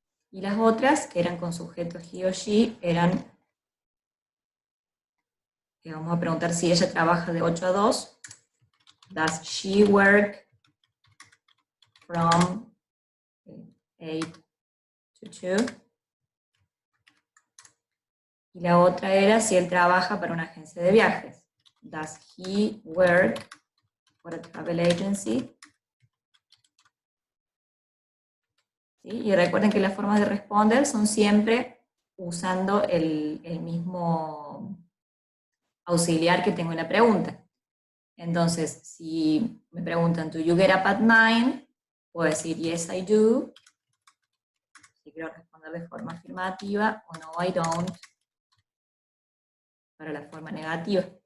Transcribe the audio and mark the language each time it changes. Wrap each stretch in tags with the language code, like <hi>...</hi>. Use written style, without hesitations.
<es>Y las otras, que eran con sujeto he o she, eran, vamos a preguntar si ella trabaja de 8 a 2.</es> <en>Does she work from 8 to 2?</en> <es>Y la otra era si él trabaja para una agencia de viajes.</es> <en>Does he work for a travel agency?</en> <es>¿Sí? Y recuerden que las formas de responder son siempre usando el mismo auxiliar que tengo en la pregunta. Entonces, si me preguntan,</es> <en>¿do you get up at 9?</en> <es>Puedo decir,</es> <en>yes, I do.</en> <es>Si quiero responder de forma afirmativa, o no,</es> <en>I don't,</en> <es>para la forma negativa.</es>